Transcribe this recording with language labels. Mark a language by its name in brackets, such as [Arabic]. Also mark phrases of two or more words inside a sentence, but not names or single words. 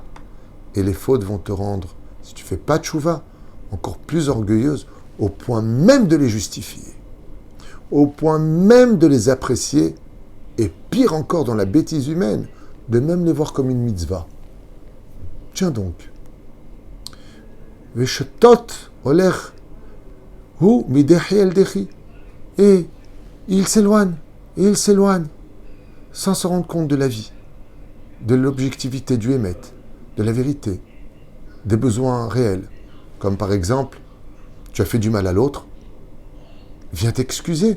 [French] Et les fautes vont te rendre, si tu ne fais pas de tchouva, encore plus orgueilleuse, au point même de les justifier, au point même de les apprécier, et pire encore dans la bêtise humaine, de même les voir comme une mitzvah. Tiens donc. [Hebrew] ושטות הולך הוא מדחי אל דחי. [French] Et il s'éloigne, sans se rendre compte de la vie, de l'objectivité du émet, de la vérité, des besoins réels. Comme par exemple, tu as fait du mal à l'autre, viens t'excuser.